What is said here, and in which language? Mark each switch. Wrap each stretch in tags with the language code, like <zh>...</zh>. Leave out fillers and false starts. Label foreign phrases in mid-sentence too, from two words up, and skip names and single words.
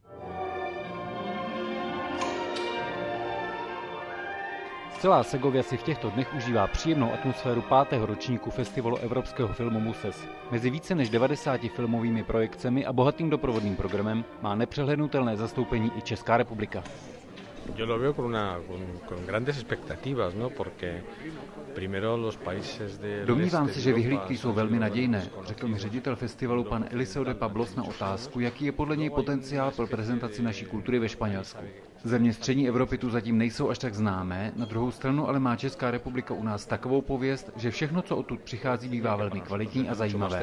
<cs>Celá Segovia si v těchto dnech užívá příjemnou atmosféru 5. ročníku festivalu evropského filmu Muses. Mezi více než 90 filmovými projekcemi a bohatým doprovodným programem má nepřehlednutelné zastoupení i Česká republika.</cs> <es>Yo lo veo con grandes expectativas, ¿no? Porque primero los países de</es> <cs>Domnívám se, že vyhlídky jsou velmi nadějné, řekl mi ředitel festivalu pan Eliseo de Pablos na otázku, jaký je podle něj potenciál pro prezentaci naší kultury ve Španělsku. Země střední Evropy tu zatím nejsou až tak známé, na druhou stranu ale má Česká republika u nás takovou pověst, že všechno, co odtud přichází, bývá velmi kvalitní a zajímavé.</cs>